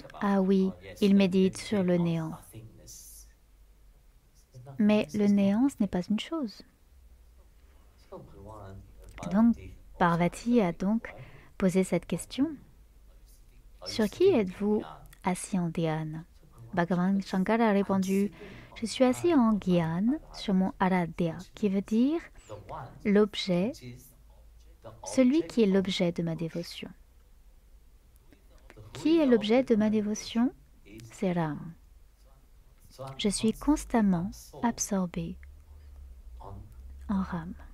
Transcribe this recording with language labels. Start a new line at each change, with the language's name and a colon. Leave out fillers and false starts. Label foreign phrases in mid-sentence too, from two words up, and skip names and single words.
French: Ah oui, il médite sur le néant. Mais le néant, ce n'est pas une chose. Donc, Parvati a donc posé cette question. Sur qui êtes-vous assis en dhyana? Bhagavan Shankar a répondu, je suis assis en dhyana sur mon aradhya, qui veut dire l'objet, celui qui est l'objet de ma dévotion. Qui est l'objet de ma dévotion? C'est Ram. Je suis constamment absorbé en Ram.